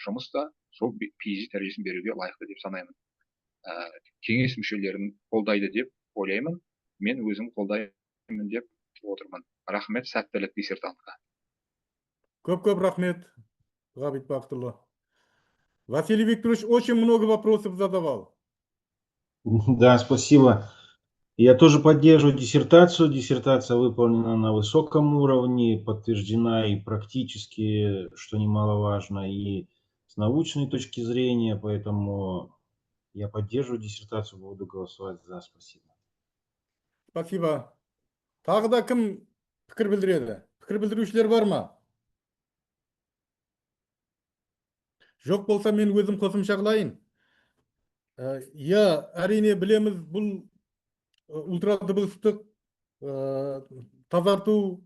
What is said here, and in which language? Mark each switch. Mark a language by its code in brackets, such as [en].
[kk] Жұмыс та сол PhD дәрежесін беруге лайықты деп санаймын. Кеңес мүшелерін қолдайды деп ойлаймын. Мен өзім қолдаймын деп отырмын. Рахмет, сәттілік диссертантқа. Көп рахмет, Ғабит Бақтылы. [ru] Василий Викторович очень много вопросов задавал. Да, спасибо. Я тоже поддерживаю диссертацию. Диссертация выполнена на высоком уровне, подтверждена и практически, что немаловажно, и с научной точки зрения, поэтому я поддерживаю диссертацию, буду голосовать за. Спасибо. Спасибо. [kk] Тағы да кім пікір білдіреді? Пікір білдірушілер бар ма? Жоқ болса мен өзім қосымша қылайын. Әрине білеміз, бұл ультрадыбыстық тазарту